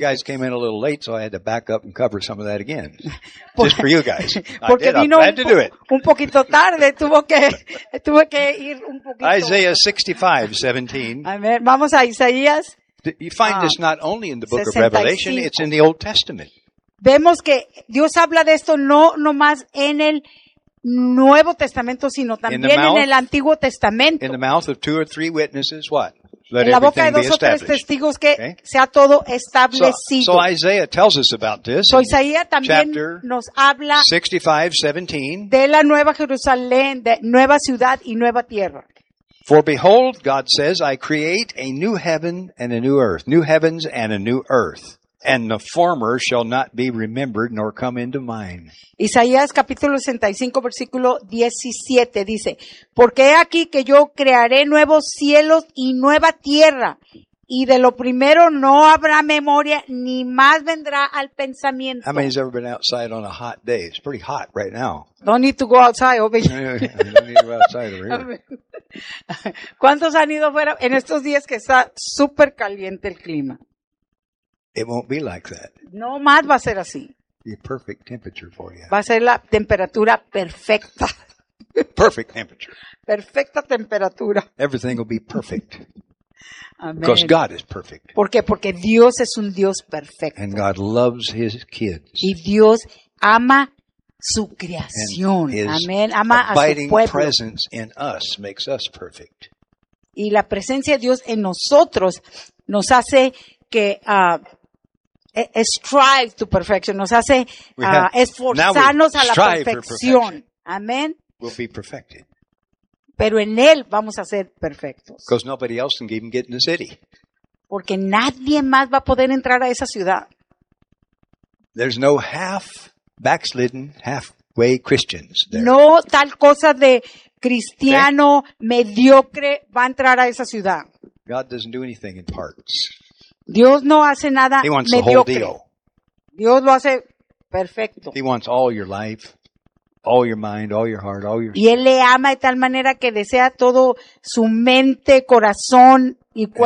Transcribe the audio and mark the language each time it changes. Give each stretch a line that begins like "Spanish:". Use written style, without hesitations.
English: You guys came in a little late, so I had to back up and cover some of that again. Just for you guys.
Spanish: Porque
English: I did.
Spanish: Vino
English: I'm glad to do it.
Spanish: Un poquito tarde, tuve que ir un poquito.
English: Isaiah 65:17.
Spanish: Amen. Vamos a Isaías.
English: You find this not only in the book
Spanish: 65.
English: Of Revelation, it's in the Old Testament.
Spanish: Vemos que Dios habla de esto no nomás en el Nuevo Testamento, sino también
English: mouth,
Spanish: en el Antiguo Testamento.
English: In the mouth of two or three witnesses, what?
Spanish: Let en la boca de dos o tres testigos que okay? Sea todo establecido.
English: So Isaiah tells us about this.
Spanish: So Isaías también nos habla 65:17 de la nueva Jerusalén, de nueva ciudad y nueva tierra.
English: For behold, God says, I create a new heaven and a new earth, new heavens and a new earth. And the former shall not be remembered nor come into mind.
Spanish: Isaías capítulo 65 versículo 17 dice, porque he aquí que yo crearé nuevos cielos y nueva tierra, y de lo primero no habrá memoria ni más vendrá al pensamiento.
English: How many has ever been outside on a hot day? It's pretty hot right now. Don't need to go outside, obvio. You don't need to go outside over here.
Spanish: ¿Cuántos han ido fuera en estos días que está súper caliente el clima?
English: It won't be like that.
Spanish: No más va a ser así.
English: The perfect temperature for you.
Spanish: Va a ser la temperatura perfecta.
English: Perfect temperature.
Spanish: Perfecta temperatura.
English: Everything will be perfect.
Spanish: Amen.
English: Because God is perfect.
Spanish: ¿Por qué? Porque Dios es un Dios perfecto.
English: And God loves his kids.
Spanish: Y Dios ama su creación. Amén. Ama a su pueblo.
English: His abiding presence in us makes us perfect.
Spanish: Y la presencia de Dios en nosotros nos hace que
English: strive to perfection,
Spanish: nos hace esforzarnos a la perfección. Amén.
English: We'll be perfected.
Spanish: Pero en él vamos a ser perfectos.
English: Because nobody else can even get in the city.
Spanish: Porque nadie más va a poder entrar a esa ciudad.
English: There's no half backslidden, halfway Christians there.
Spanish: No tal cosa de cristiano mediocre va a entrar a esa ciudad.
English: God doesn't do anything in parts.
Spanish: Dios no hace nada
English: He wants
Spanish: mediocre.
English: The whole deal.
Spanish: Dios lo hace perfecto.
English: He wants all your life, all your mind, all your heart, all your
Spanish: y él le ama de tal manera que desea todo su mente, corazón y cuerpo.